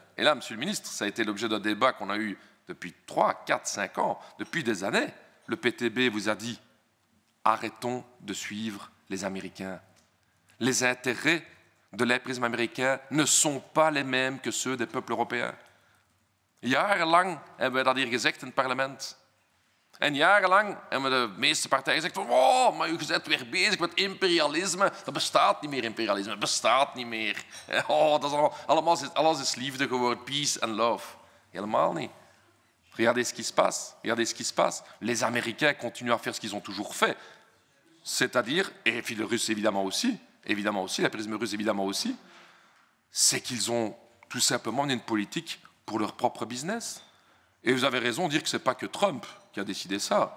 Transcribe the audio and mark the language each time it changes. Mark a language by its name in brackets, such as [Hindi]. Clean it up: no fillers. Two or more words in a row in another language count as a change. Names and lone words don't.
[French] Et là, Monsieur le Ministre, ça a été l'objet d'un débat qu'on a eu depuis 3, 4, 5 ans, depuis des années. Le PTB vous a dit « Arrêtons de suivre les Américains. Les intérêts de l'impérialisme américain ne sont pas les mêmes que ceux des peuples européens. [Dutch] » Jarenlang hebben we dat hier gezegd in het parlement. En jarenlang hebben de meeste partijen gezegd van oh, maar u bent weer bezig met imperialisme. Dat bestaat niet meer, imperialisme. Dat bestaat niet meer. Oh, dat is allemaal, alles is liefde geworden. [English] Peace and love. [Dutch] Helemaal niet. [French] Regardez ce qui se passe. Regardez ce qui se passe. Les Américains continuent à faire ce qu'ils ont toujours fait. C'est-à-dire, et puis les Russes évidemment aussi, l'impérialisme russe évidemment aussi, c'est qu'ils ont tout simplement mené une politique pour leur propre business. Et vous avez raison de dire que ce n'est pas que Trump qui a décidé ça.